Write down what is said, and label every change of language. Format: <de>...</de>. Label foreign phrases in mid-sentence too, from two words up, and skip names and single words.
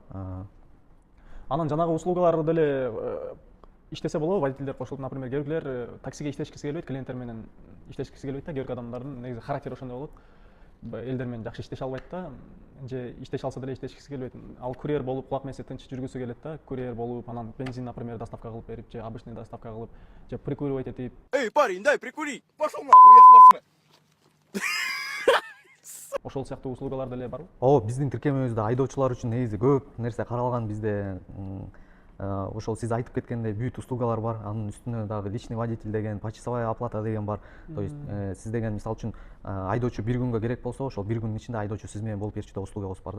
<ky>Анан жанагы услугалар деле иштесе болобу, водительдер кошулуп, например, кээ биркилер таксиге иштешкиси келбейт, клиенттер менен иштешкиси келбейт да, кээ бирки адамдардын негизи характери ошондой болот. элдер менен жакшы иштеше албайт да, же иштеше алса деле иштешкиси келбейт. Ал курьер болуп кулак мээси тынч жүргүсү келет да, курьер болуп, анан бензин, например, доставка кылып берип, же обычный доставка кылып, же прикуривать этип.</ky> <ru>Эй, парень, дай прикурить! Пошел нахуй, я спортсмен!</ru> <ky>Ошол сыяктуу услугалар деле барбы? ооба, биздин тиркемебизде айдоочулар үчүн негизи көп нерсе каралган. Бизде ошол сиз айтып кеткендей бүт услугалар бар. Анын үстүнө дагы</ky> <ru>личный водитель</ru> <ky>деген,</ky> <ru>почасовая оплата</ru> <ky>деген бар.</ky> <ru>То есть</ru> <ky>сиз деген мисалы үчүн айдоочу бир күнгө керек болсо, ошол бир күндүн ичинде айдоочу сиз менен болуп берчү да услугабыз бар да.</ky>